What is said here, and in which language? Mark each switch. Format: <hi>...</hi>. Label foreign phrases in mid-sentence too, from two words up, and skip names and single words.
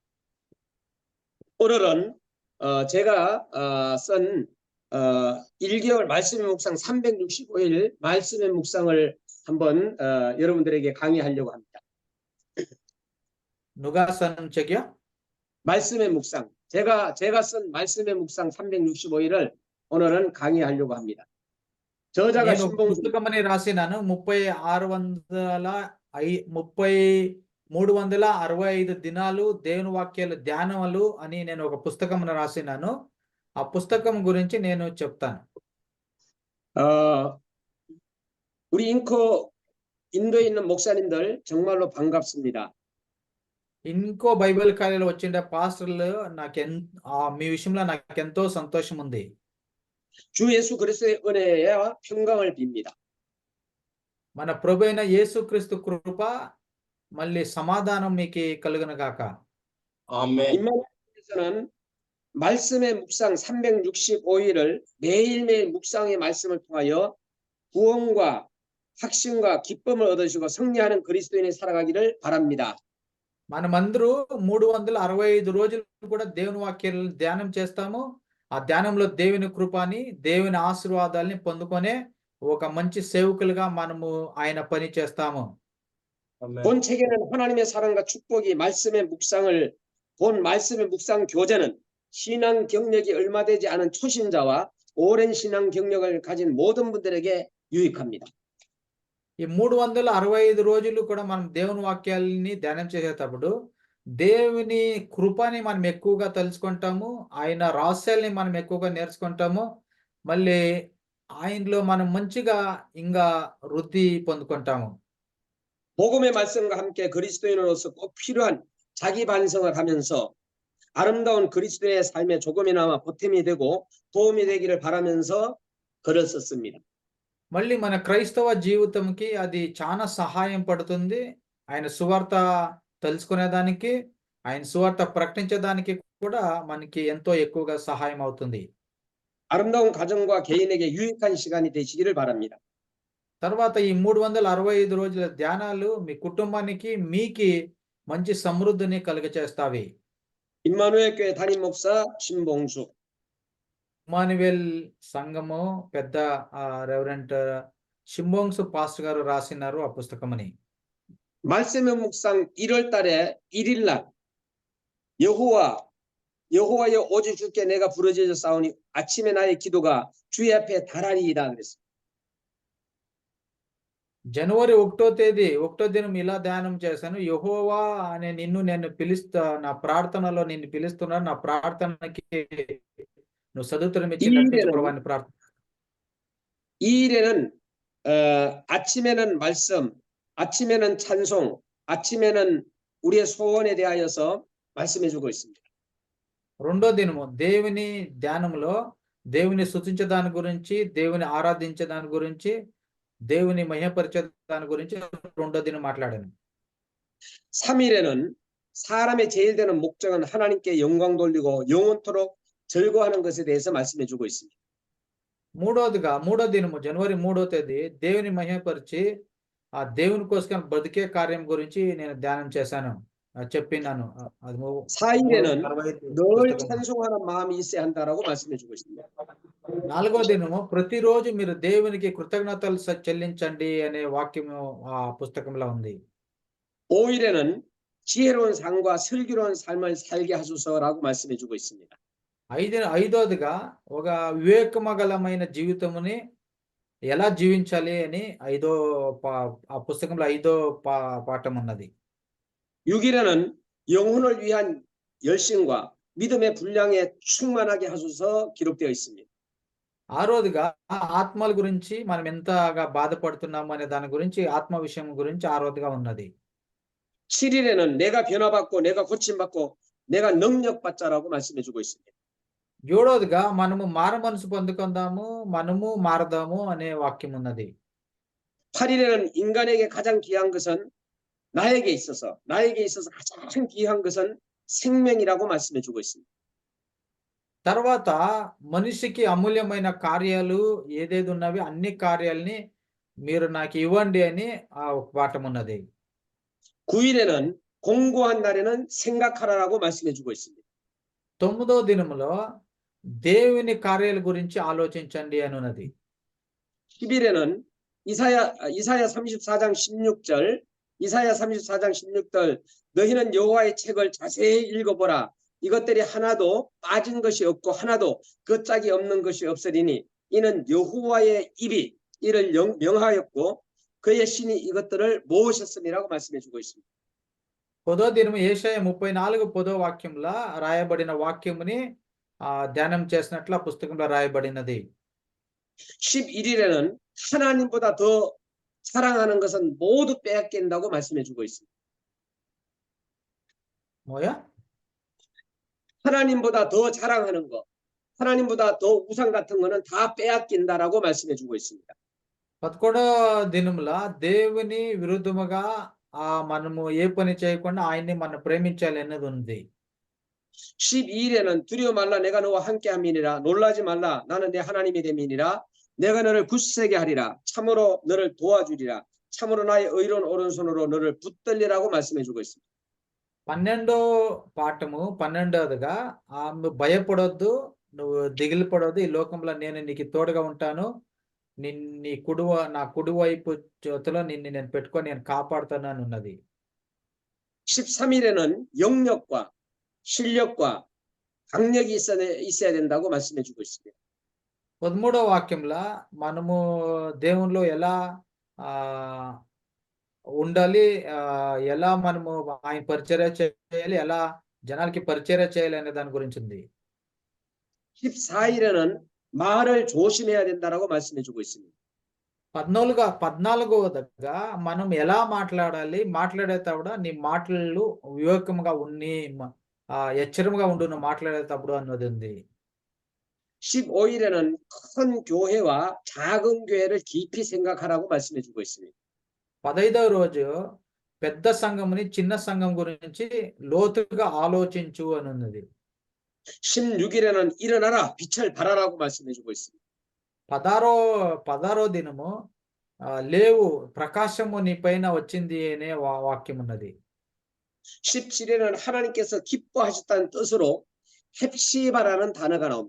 <ko>오늘은 제가 쓴 1개월 말씀의 묵상 365일 말씀의 묵상을 한번 여러분들에게 강의하려고 합니다. 누가 쓴 책이요? 말씀의 묵상. 제가 쓴 말씀의 묵상 365일을 오늘은 강의하려고 합니다. 저자가</ko> <te>నేను 신봉수. పుస్తకమని రాసినాను. 365 దినాలు దేవుని వాక్యాలు ధ్యానములు అని నేను ఒక పుస్తకమును రాసినాను. ఆ పుస్తకం గురించి నేను చెప్తాను.</te> <ko>우리 인도에 있는 목사님들 정말로 반갑습니다.</ko> <te>ఇంకో బైబిల్ కార్యాలు వచ్చిండే పాస్టర్లు మీ విషయంలో నాకెంతో సంతోషం ఉంది.</te> <ko>주 예수 그리스도의 은혜와 평강을 빕니다.</ko> <te>మన ప్రభువైన యేసుక్రీస్తు కృప మళ్ళీ సమాధానం మీకు కలుగును గాక.</te> <ko>아멘. 임마누엘에서는 말씀의 묵상 365일을 매일매일 묵상의 말씀을 통하여 구원과 확신과 기쁨을 얻으시고 승리하는 그리스도인이 살아가기를 바랍니다.</ko> <te>మనమందరూ 365 రోజులు కూడా దేవుని వాక్యాలను ధ్యానం చేస్తాము. ఆ ధ్యానంలో దేవుని కృపని, దేవుని ఆశీర్వాదాలని పొందుకొనే ఒక మంచి సేవకులుగా మనము ఆయన పని చేస్తాము.</te> <ko>본 책에는 하나님의 사랑과 축복이 본 말씀의 묵상 교재는 신앙 경력이 얼마 되지 않은 초신자와 오랜 신앙 경력을 가진 모든 분들에게 유익합니다.</ko> <te>ఈ 365 రోజులు కూడా మనం దేవుని వాక్యాలని ధ్యానం చేసేటప్పుడు దేవుని కృపని మనం ఎక్కువగా తెలుసుకుంటాము. ఆయన రహస్యాల్ని మనం ఎక్కువగా నేర్చుకుంటాము. మళ్ళీ ఆయనలో మనం మంచిగా ఇంకా వృద్ధి పొందుకుంటాము.</te> <ko>복음의 말씀과 함께 그리스도인으로서 꼭 필요한 자기 반성을 하면서 아름다운 그리스도의 삶에 조금이나마 보탬이 되고 도움이 되기를 바라면서 글을 썼습니다.</ko> <te>మళ్ళీ మన క్రైస్తవ జీవితంకి అది చాలా సహాయం పడుతుంది. ఆయన సువార్త తెలుసుకునేదానికి, ఆయన సువార్త ప్రకటించడానికి కూడా మనకి ఎంతో ఎక్కువగా సహాయం అవుతుంది.</te> <ko>아름다운 가정과 개인에게 유익한 시간이 되시기를 바랍니다.</ko> <te>తర్వాత ఈ 365 రోజుల ధ్యానాలు మీ కుటుంబానికి, మీకి మంచి సమృద్ధిని కలుగచేస్తావి.</te> <ko>임마누엘 교회 담임 목사 신봉수.</ko> <te>ఇమ్మానుయేల్ సంఘము పెద్ద రెవరెంట్ షింబోంగ్సు పాస్టర్ గారు రాసినారు ఆ పుస్తకమని.</te> <ko>말씀의 묵상 1월 달에 1일 날 여호와여 오직 주께 내가 부르짖어 싸우니 아침에 나의 기도가 주의 앞에 달하리이다 그랬습니다.</ko> <te>జనవరి 1వ దినం ఇలా ధ్యానం చేశాను. యెహోవా అనే నేను నా ప్రార్థనలో నిన్ను పిలుస్తున్నాను, నా ప్రార్థనకి నువ్వు సదుత్తరం ఇచ్చి నడిపించు ప్రభువా అని ప్రార్థన.</te> <ko>이 일에는 아침에는 말씀, 아침에는 찬송, 아침에는 우리의 소원에 대하여서 말씀해 주고 있습니다.</ko> <te>రెండో దినము దేవుని ధ్యానంలో దేవుని స్తుతించే దాని గురించి, దేవుని ఆరాధించే దాని గురించి, దేవుని మహిమపరిచే దాని గురించి రెండో దినం మాట్లాడాను.</te> <ko>3일에는 사람의 제일 되는 목적은 하나님께 영광 돌리고 영원토록 즐거워하는 것에 대해서 말씀해 주고 있습니다.</ko> <te>మూడో దినము జనవరి 3వ తేదీ దేవుని మహిమపరిచి ఆ దేవుని కోసం బతికే కార్యం గురించి నేను ధ్యానం చేశాను, చెప్పినాను.</te> <ko>4일에는 늘 찬송하는 마음이 있어야 한다라고 말씀해 주고 있습니다.</ko> <te>4వ దినము ప్రతిరోజు మీరు దేవునికి కృతజ్ఞతలు చెల్లించండి అనే వాక్యము ఆ పుస్తకంలో ఉంది.</te> <ko>5일에는 지혜로운 삶과 슬기로운 삶을 살게 하소서라고 말씀해 주고 있습니다.</ko> <te>ఐదవదిగా ఒక వివేకమగలమైన జీవితముని ఎలా జీవించాలి అని ఆ పుస్తకంలో పాఠం ఉన్నది.</te> <ko>6일에는 영혼을 위한 열심과 믿음의 분량에 충만하게 하소서 기록되어 있습니다.</ko> <te>ఆరోదిగా ఆత్మల గురించి మనం ఎంతగా బాధపడుతున్నాము అనే దాని గురించి ఆత్మ విషయం గురించి ఆరోదిగా ఉన్నది.</te> <ko>7일에는 내가 변화받고 내가 고침받고 내가 능력받자라고 말씀해 주고 있습니다.</ko> <te>ఏడవదిగా మనము మారు మనసు పొందుకుందాము, మనము మారదాము అనే వాక్యం ఉన్నది.</te> <ko>8일에는 인간에게 가장 귀한 것은 나에게 있어서 가장 귀한 것은 생명이라고 말씀해 주고 있습니다.</ko> <te>తర్వాత మనిషికి అమూల్యమైన కార్యాలు ఏదేది ఉన్నవి అన్ని కార్యాలని మీరు నాకు ఇవ్వండి అని ఒక పాఠం ఉన్నది.</te> <ko>9일에는 공고한 날에는 생각하라라고 말씀해 주고 있습니다.</ko> <te>9వ దినములో దేవుని కార్యాల గురించి ఆలోచించండి అని ఉన్నది.</te> <ko>10일에는 이사야 34장 16절 너희는 여호와의 책을 자세히 읽어보라. 이것들이 하나도 빠진 것이 없고 하나도 그 짝이 없는 것이 없으리니 이는 여호와의 입이 이를 명하였고 그의 신이 이것들을 모으셨음이라고 말씀해 주고 있습니다.</ko> <te>10వ దినము యెషయా 34 10వ వాక్యంలో రాయబడిన వాక్యముని ధ్యానం చేసినట్లు ఆ పుస్తకంలో రాయబడినది.</te> <ko>11일에는 하나님보다 더 사랑하는 것은 모두 빼앗긴다고 말씀해 주고 있습니다. 뭐야? 하나님보다 더 자랑하는 것, 하나님보다 더 우상 같은 거는 다 빼앗긴다라고 말씀해 주고 있습니다.</ko> <te>11వ దినములో దేవుని విరుద్ధముగా మనము ఏ పని చేయకుండా ఆయన్ని మనం ప్రేమించాలి అన్నది ఉంది.</te> <ko>12일에는 두려워 말라 내가 너와 함께 함이니라 놀라지 말라 나는 내 하나님이 됨이니라 내가 너를 굳세게 하리라 참으로 너를 도와주리라 참으로 나의 의로운 오른손으로 너를 붙들리라고 말씀해 주고 있습니다.</ko> <te>12వ పాఠము 12వదిగా భయపడొద్దు, నువ్వు దిగులు పడొద్దు, ఈ లోకంలో నేను నీకు తోడుగా ఉంటాను, నా కుడివైపు చేతిలో నిన్ను నేను పెట్టుకొని నేను కాపాడుతాను అని ఉన్నది.</te> <ko>13일에는 영역과 실력과 강력이 있어야 된다고 말씀해 주고 있습니다.</ko> <te>13వ వాక్యంలో మనము దేవునిలో ఎలా ఉండాలి, ఎలా మనము ఆయన పరిచర్య చేయాలి, ఎలా జనాలకి పరిచర్య చేయాలి అనే దాని గురించి ఉంది.</te> <ko>14일에는 말을 조심해야 된다라고 말씀해 주고 있습니다.</ko> <te>14వదిగా మనం ఎలా మాట్లాడాలి, మాట్లాడేటప్పుడు నీ మాటలు వివేకంగా ఉన్ని ఎచ్చరముగా ఉండు నువ్వు మాట్లాడేటప్పుడు అన్నది ఉంది.</te> <ko>15일에는 큰 교회와 작은 교회를 깊이 생각하라고 말씀해 주고 있습니다.</ko> <te>15వ రోజు పెద్ద సంఘముని చిన్న సంఘం గురించి లోతుగా ఆలోచించు అని ఉన్నది.</te> <ko>16일에는 일어나라 빛을 발하라고 말씀해 주고 있습니다.</ko> <te>16వ దినము లేవు ప్రకాశము నీ పైన వచ్చింది అనే వాక్యం ఉన్నది.</te> <ko>17일에는 하나님께서 기뻐하셨다는 뜻으로 헵시바라는 단어가 나옵니다.</ko>